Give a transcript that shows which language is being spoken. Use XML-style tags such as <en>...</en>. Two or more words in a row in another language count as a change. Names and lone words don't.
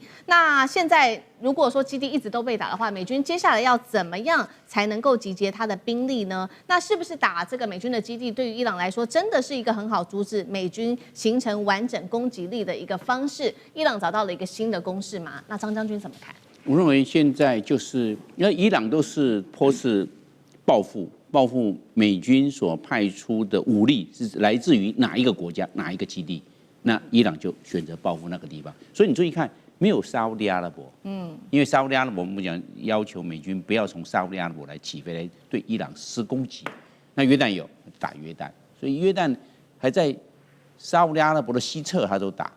<zh>那現在如果說基地一直都被打的話，美軍接下來要怎麼樣才能夠集結他的兵力呢？那是不是打這個美軍的基地，對於伊朗來說真的是一個很好阻止美軍形成完整攻擊力的一個方式？伊朗找到了一個新的公式嗎？那張將軍怎麼看？我認為現在就是因為伊朗都是波斯報復美軍所派出的武力是來自於哪一個國家哪一個基地，那伊朗就選擇報復那個地方。所以你注意看。沒有沙烏地阿拉伯，因為沙烏地阿拉伯我們講要求美軍不要從沙烏地阿拉伯來起飛來對伊朗施攻擊，那約旦有打約旦，所以約旦還在沙烏地阿拉伯的西側他都打。</zh>